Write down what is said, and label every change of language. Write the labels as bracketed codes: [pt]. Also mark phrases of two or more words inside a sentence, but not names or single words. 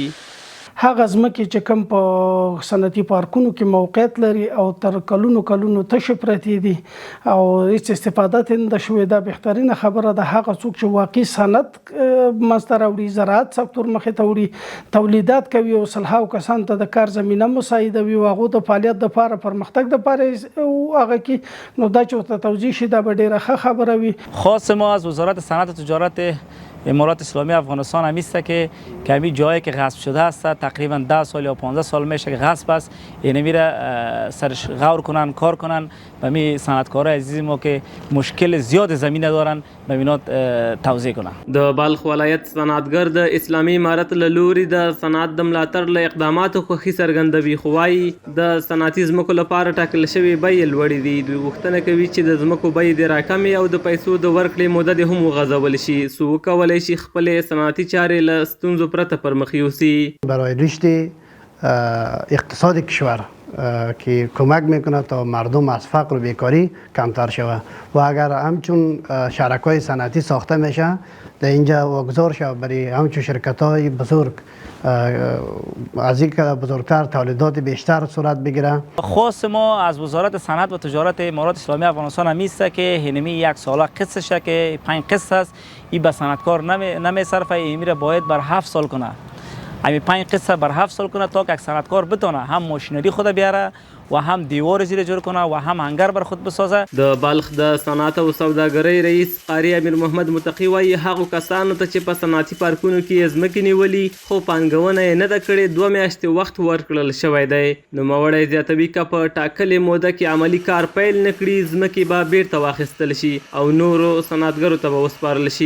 [ps] هغه ځمکې چې کوم په صنعتي پارکونو کې موقعیت لري او تر کلونو تشې پرتې دي او هیڅ استفاده ترې نه ده شوې، دا بهترینه خبره ده. هغه څوک چې واقعي صنعت منځته راوړي، زراعت سکتور مخې ته وړي، تولیدات کوي او سلهاو کسانو ته د کار زمینه مساعدوي او هغو د فعالیت دپاره پرمختګ دپاره هغه کې نو دا چې ورته توضیح شي دا به ډېره ښه خبره وي. [fa] خواست ما از وزارت صنعت و تجارت امارات اسلامی افغانستان هم است که همین جایی که غصب شده است تقریبا 10 سال یا 15 سال میشه که غصب است، یعنی میره سرش غور کنن، کار کنن. و می صنعتکارای عزیز ما که مشکل زیاد زمینه دارن به اینا توضیح کنن. [ps] د بلخ ولایت صنعتګر د اسلامي امارت له لوري د صنعت د ملاتړ له اقداماتو خوښي څرګندوي، خو وایي د صنعتي ځمکو لپاره ټاکل شوې بیې لوړې دي. دوی غوښتنه کوي چې د ځمکو بیې دې راکمې او د پیسو د ورکړې موده دې هم وغځول شي، څو وکولی شي خپلې صنعتي چارې له ستونزو پرته پرمخ یوسي. [fa] برای رشد اقتصاد کشور که کمک میکنه تا مردم از فقر و بیکاری کمتر شود و اگر همچون شرکای صنعتی ساخته میشه در اینجا واگذار شود برای همچون شرکت های بزرگ از این که بزرگتر تولیدات بیشتر صورت بگیره. خواست ما از وزارت صنعت و تجارت امارات اسلامی افغانستان هم است که هنمی یک ساله قسطشه که 5 قسط است، این به صنعتکار نمیصرفه، این میره باید بر 7 سال کنه. همین 5 قسط بر 7 سال کنه تا که یک صنعتکار بتونه هم ماشینری خود بیاره و هم دیوار زیر جوړ کنه و هم هنگر بر خود بسازه. [ps] د بلخ د صنعت او سوداګرۍ رئیس قاری امیر محمد متقی وایي هغو کسانو ته چې په صنعتي پارکونو کې ځمکې نیولي خو پانګونه یې نه ده کړې 2 میاشتې وخت ورکړل شوی دی. نوموړی زیاتوي که په ټاکلې موده کې عملي کار پیل نه کړي ځمکې به بیرته واخیستل شي او نورو صنعتګرو ته به وسپارل شي.